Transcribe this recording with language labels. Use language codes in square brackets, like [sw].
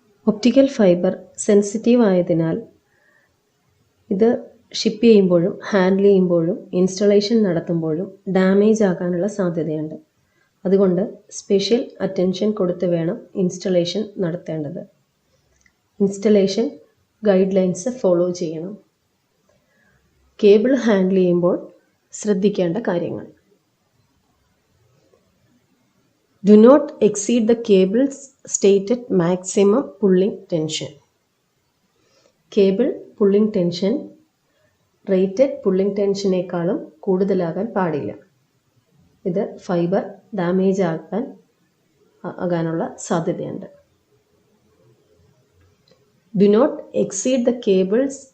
[ml] Optical fibre sensitive ആയതിനാൽ ഇത് ship ചെയ്യുമ്പോഴും ഹാൻഡിൽ ചെയ്യുമ്പോഴും ഇൻസ്റ്റലേഷൻ നടത്തുമ്പോഴും ഡാമേജ് ആകാനുള്ള സാധ്യതയുണ്ട്. അതുകൊണ്ട് സ്പെഷ്യൽ അറ്റൻഷൻ കൊടുത്ത് വേണം ഇൻസ്റ്റലേഷൻ നടത്തേണ്ടത്. ഇൻസ്റ്റലേഷൻ ഗൈഡ് ലൈൻസ് ഫോളോ ചെയ്യണം. കേബിൾ ഹാൻഡിൽ ചെയ്യുമ്പോൾ ശ്രദ്ധിക്കേണ്ട കാര്യങ്ങൾ: [en] Do not exceed the cable's stated maximum pulling tension. [ml] Cable pulling tension rated pulling ടെൻഷനേക്കാളും കൂടുതലാകാൻ പാടില്ല. ഇത് ഫൈബർ ഡാമേജ് ആകാനുള്ള സാധ്യതയുണ്ട്. [en] Do not exceed the cable's